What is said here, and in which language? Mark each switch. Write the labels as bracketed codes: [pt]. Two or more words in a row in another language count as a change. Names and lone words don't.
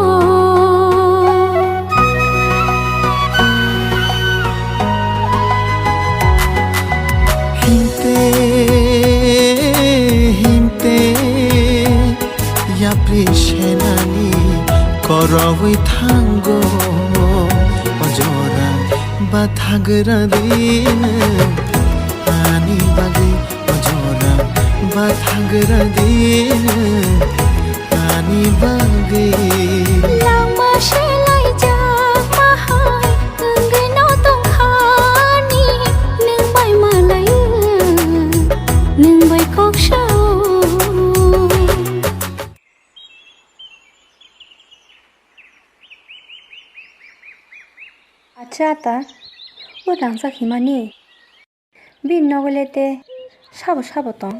[trp] hinte hinte ya prishenani koroi thango ojora bathagra din ani bagui ojora bathagra din ani bagui langma swlaijak mahai enggai no tongkhani nang bai malai nang bai kok sao আচ্ছা তা ও রাংসা খিমানি বিন নগলেতে সাবো সাবো তং